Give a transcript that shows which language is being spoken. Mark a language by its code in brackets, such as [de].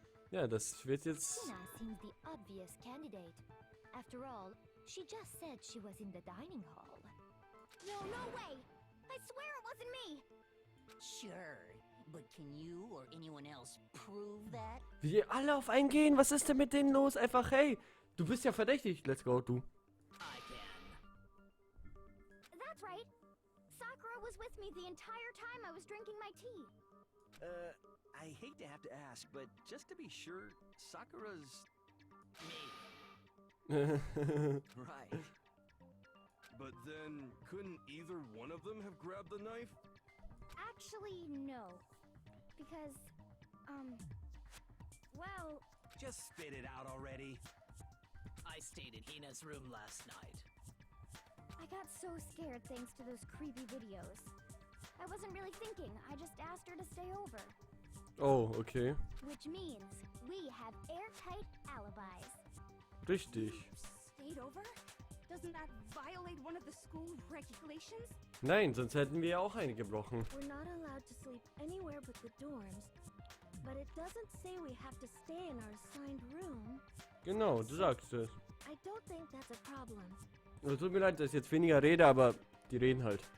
[de] Ja, das wird jetzt... [en] Hina seems the obvious candidate. After all, she just said she was in the dining hall. No, no way! I swear it wasn't me! Sure, but can you or anyone else prove that? [de] Wie die alle auf einen gehen, was ist denn mit denen los? Einfach, hey, du bist ja verdächtig. [en] Let's go, du. I can. That's right. Sakura was with me the entire time I was drinking my tea. I hate to have to ask, but just to be sure, Sakura's... Me. Right. But then, couldn't either one of them have grabbed the knife? Actually, no. Because, well... Just spit it out already. I stayed in Hina's room last night. I got so scared thanks to those creepy videos. I wasn't really thinking, I just asked her to stay over. Oh, okay. Which means we have airtight alibis. [de] Richtig. [en] Stayed over? Doesn't that violate one of the school regulations? [de] Nein, sonst hätten wir ja auch eine gebrochen. [en] We're not allowed to sleep anywhere but the dorms. But it doesn't say we have to stay in our assigned room. [de] Genau, du sagst es. [en] I don't think that's a problem. [de] Also, tut mir leid, dass ich jetzt weniger rede, aber die reden halt.